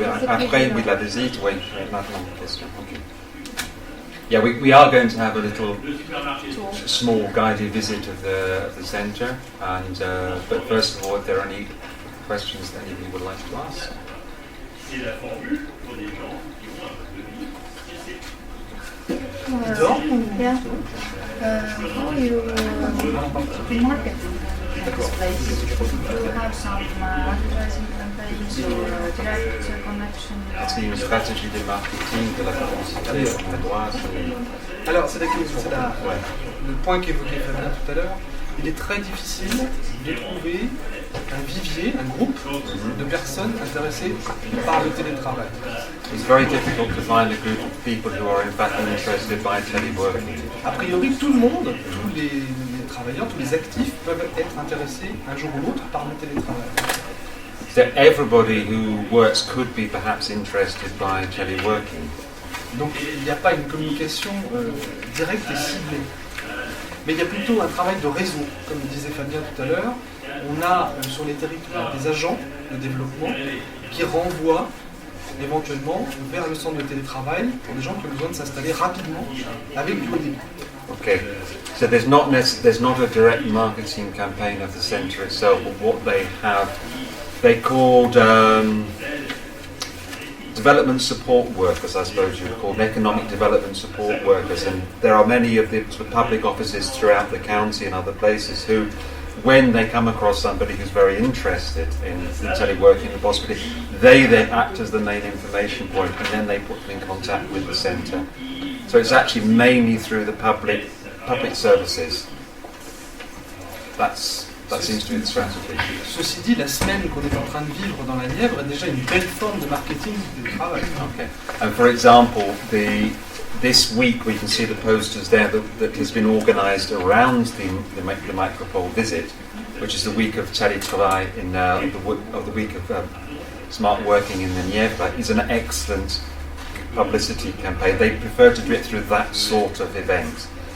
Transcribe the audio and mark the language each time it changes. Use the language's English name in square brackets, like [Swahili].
[French] Après, oui, la visite, oui, maintenant, question. [English] Okay. Yeah, we are going to have a little small guided visit of the centre, and but first of all, if there are any questions that any of you would like to ask. Yeah. How you market this place? Do you have some advertising campaigns or direct connection? [French] C'est une stratégie de marketing de la publicité suédoise. Alors, c'est le point qu'évoquait Fabien tout à l'heure. Il est très difficile de trouver un vivier, un groupe de personnes intéressées par le télétravail. [English] It's very difficult to find a group of people who are in fact interested by teleworking. [French] A priori, tout le monde, tous les travailleurs, tous les actifs peuvent être intéressés un jour ou l'autre par le télétravail. [English] So everybody who works could be perhaps interested by teleworking. [French] Donc il n'y a pas une communication directe et ciblée. Mais il y a plutôt un travail de réseau, comme disait Fabien tout à l'heure. On a sur les territoires des agents de développement qui renvoient éventuellement vers le centre de télétravail pour des gens qui ont besoin de s'installer rapidement avec du haut débit. [English] Okay, so there's not a direct marketing campaign of the centre itself, but what they have they're called development support workers, I suppose you would call them, economic development support workers. And there are many of the sort of public offices throughout the county and other places who, when they come across somebody who's very interested in teleworking in the possibility, they then act as the main information point, and then they put them in contact with the centre. So it's actually mainly through the public services. That seems to be the strategy. [French] Ceci dit, la semaine qu'on est en train de vivre dans la Nièvre est déjà une belle forme de marketing du travail. [English] Okay. And for example, this week we can see the posters there that has been organised around the Micropole visit, which is the week of télétravail of the week of smart working in the Nièvre. Is an excellent publicity campaign. They prefer to do it through that sort of event.